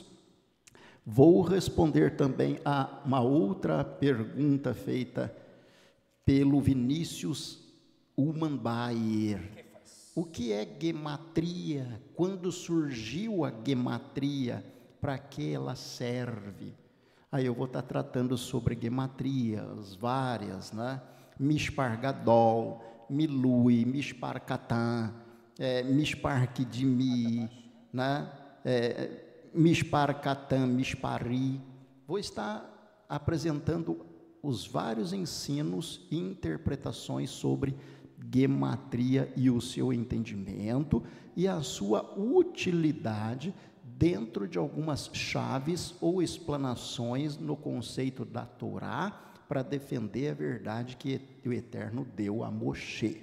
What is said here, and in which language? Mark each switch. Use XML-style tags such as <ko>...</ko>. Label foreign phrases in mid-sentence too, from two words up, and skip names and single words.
<pt>Vou responder também a uma outra pergunta feita pelo Vinícius Umanbayer. O que é gematria? Quando surgiu a gematria? Para que ela serve? Aí eu vou estar tratando sobre gematrias várias, né?</pt> <he>מספר גדול, מילוי, מספר קטן, מספר קדמי, né? מספר קטן, מספרי.</he> <pt>Vou estar apresentando os vários ensinos e interpretações sobre gematria e o seu entendimento e a sua utilidade dentro de algumas chaves ou explanações no conceito da Torá para defender a verdade que o Eterno deu a Moshe.</pt>